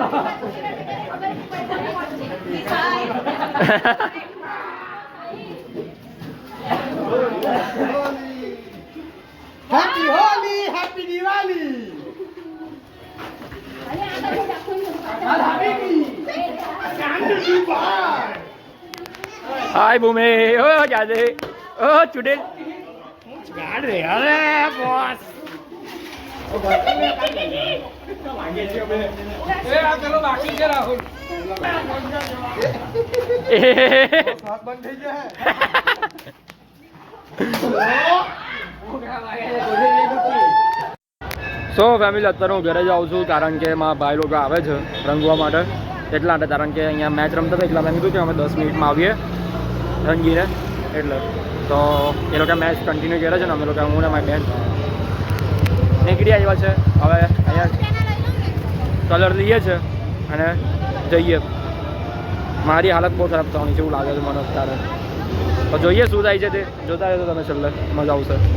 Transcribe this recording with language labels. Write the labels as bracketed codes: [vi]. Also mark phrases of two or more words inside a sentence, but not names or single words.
[en] Happy Holi happy Diwali [hi] हाय भूमे ओ क्या दे ओ चुड़ैल [gu] ગાડ રે અરે બોસ એ આ ચાલો બાકી છે રાહુલ હાથ બંધ થઈ ગયા [en] so family [gu] અત્યારે હું ઘરે જાઉં છું કારણ કે મારા ભાઈ લોકો આવે છે રંગવા માટે એટલા માટે કારણ કે અહીંયા મેચ રમતા હતા એટલા મેં કીધું કે અમે 10 મિનિટમાં આવીએ રંગીને એટલે તો એ લોકો મેચ કન્ટિન્યુ કરે છે ને અમે લોકો હું ને મારી બેન નીકળી આવ્યા છે હવે અહીંયા કલર લઈએ છે અને જઈએ મારી હાલત બહુ ખરાબ થવાની છે એવું લાગે છે મને અત્યારે તો જોઈએ શું થાય છે તે જોતા રહેજો તમે છેલ્લે મજા આવશે